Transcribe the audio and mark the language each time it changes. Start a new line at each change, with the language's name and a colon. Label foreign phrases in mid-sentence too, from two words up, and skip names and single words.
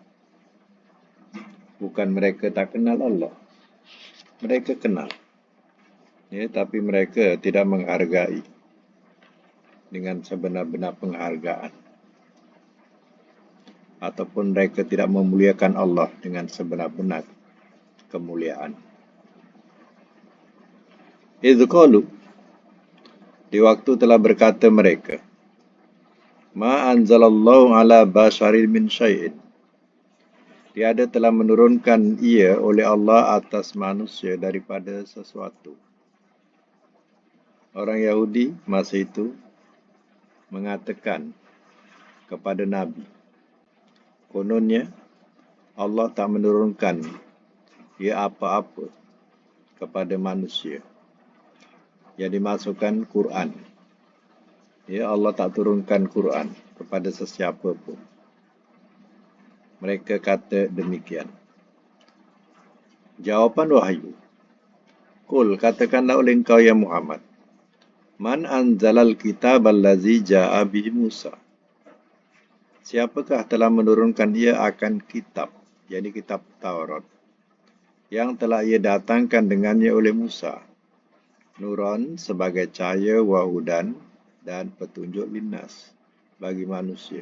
Malay: Bukan mereka tak kenal Allah, mereka kenal, ya, tapi mereka tidak menghargai dengan sebenar-benar penghargaan, ataupun mereka tidak memuliakan Allah dengan sebenar-benar kemuliaan.
Arabic: إذ قالوا,
Malay: di waktu telah berkata mereka,
Arabic: ما أنزل الله على بشر من شيء,
Malay: tiada telah menurunkan ia oleh Allah atas manusia daripada sesuatu. Orang Yahudi masa itu mengatakan kepada Nabi, kononnya Allah tak menurunkan ia apa-apa kepada manusia. Yang dimasukkan Quran. Ya, Allah tak turunkan Quran kepada sesiapa pun. Mereka kata demikian. Jawapan wahyu. Qul, katakanlah oleh engkau ya Muhammad,
Arabic: من أنزل الكتاب الذي جاء به موسى.
Malay: Siapakah telah menurunkan ia akan kitab, yakni kitab Taurat, yang telah ia datangkan dengannya oleh Musa, nuran sebagai cahaya, wahudan, dan petunjuk linnas bagi manusia.